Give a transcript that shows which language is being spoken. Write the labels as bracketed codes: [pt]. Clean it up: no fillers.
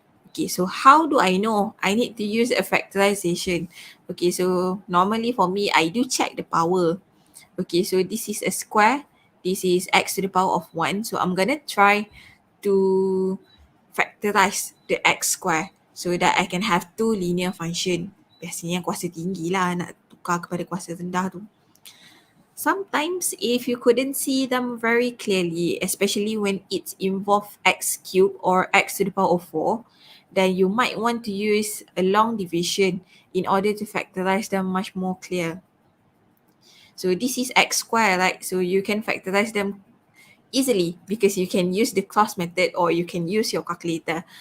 [en] Okay, so how do I know I need to use a factorization? Okay, so normally for me, I do check the power. Okay, so this is a square. This is x to the power of 1. So I'm going to try to factorize the x square so that I can have two linear function. [ms] Biasanya kuasa tinggi lah nak tukar kepada kuasa rendah tu. [en] Sometimes if you couldn't see them very clearly, especially when it's involved x cubed or x to the power of 4, then you might want to use a long division in order to factorize them much more clear. So this is x square, right? So you can factorize them easily because you can use the cross method or you can use your calculator.